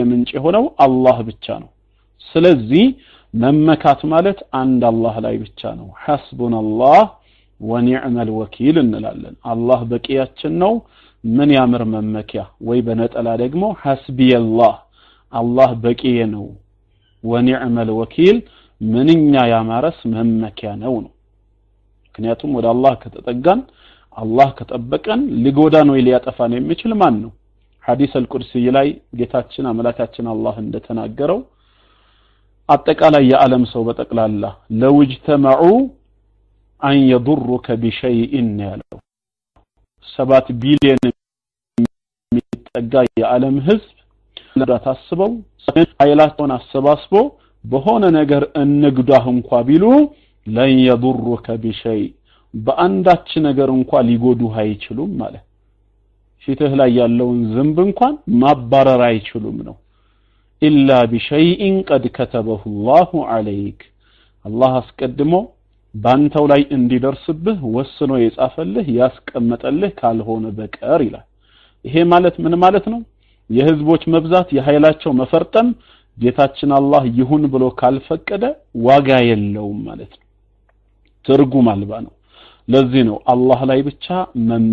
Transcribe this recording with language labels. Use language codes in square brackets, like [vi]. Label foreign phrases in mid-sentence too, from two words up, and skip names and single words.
[am] ምንጭ የሆነው አላህ ብቻ ነው። ስለዚህ መመካት ማለት አንድ አላህ ላይ ብቻ ነው። [ar] حسبنا الله ونعم الوكيل [am] እንላለን። አላህ በቂያችን ነው ምን ያምር መመኪያ ወይ በነጠላ ደግሞ ሐስቢየላህ አላህ በቂዬ ነው [ar] ونعم الوكيل [am] ምንኛ ያማረስ መመኪያ ነው። ምክንያቱም ወደ አላህ ከተጠጋን አላህ ከጠበቀን ሊጎዳን ወይ ሊያጠፋን የሚችል ማን ነው? [ar] حديث القدسي [am] ላይ ጌታችን አምላካችን አላህ እንደተናገረው አጠቃላይ የዓለም ሰው በጠቅላላ [ar] لو اجتمعوا أن يضرك بشيء [am] ያለው 7 ቢሊዮን የሚጠጋ የዓለም ህዝብ ለታስበው ኃይላቸውን አሰባስቦ በሆነ ነገር እንግዳህ እንኳን ቢሉ ለን [ar] يضرك بشيء [am] በአንዳች ነገር እንኳን ሊጎዱህ አይችሉም ማለት ፊትህ ላይ ያለውን ዝንብ እንኳን ማባረር አይችሉም ነው። ኢላ [ar] بشيء قد كتبه الله عليك [am] አላህ አስቀድሞ ባንተው ላይ እንዲደርስብህ ወስኖ የጻፈልህ ያስቀመጠልህ ካልሆነ በቀር ይላል። ይሄ ማለት ምን ማለት ነው? የህዝቦች መብዛት የኃይላቸው መፈርጠም ጌታችን አላህ ይሁን ብሎ ካልፈቀደ ዋጋ የለውም ማለት ነው። ትርጉም አልባ ነው። ለዚህ ነው አላህ ላይ